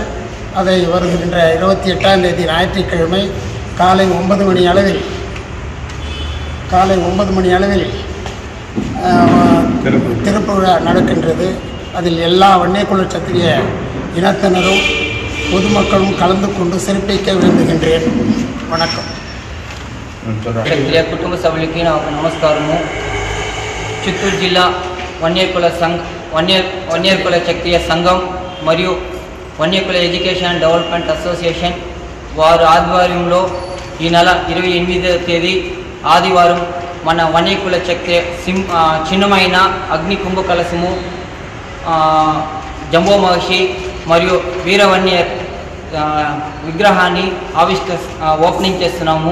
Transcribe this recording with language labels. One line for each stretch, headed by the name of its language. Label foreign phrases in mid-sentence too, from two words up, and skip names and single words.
Tamil: அதை வருகின்ற 28ஆம் தேதி ஞாயிற்றுக்கிழமை காலை 9 மணி அளவில் திறப்பு விழா நடக்கின்றது. அதில் எல்லா வன்னியகுல சத்திரிய இனத்தினரும் பொதுமக்களும் கலந்து கொண்டு சிறப்பிக்க வேண்டுகின்றேன். வணக்கம்.
Telugu: క్షత్రియ కుటుంబ సభ్యులకి నాకు నమస్కారము. చిత్తూరు జిల్లా వన్యకుల క్షత్రియ సంఘం మరియు వన్యకుల ఎడ్యుకేషన్ డెవలప్మెంట్ అసోసియేషన్ వారి ఆధ్వర్యంలో ఈ నెల 28వ తేదీ ఆదివారం మన వన్యకుల క్షత్రియ చిన్నమైన అగ్ని కుంభ కలశము, జంబో మహర్షి మరియు వీరవన్య విగ్రహాన్ని ఓపెనింగ్ చేస్తున్నాము.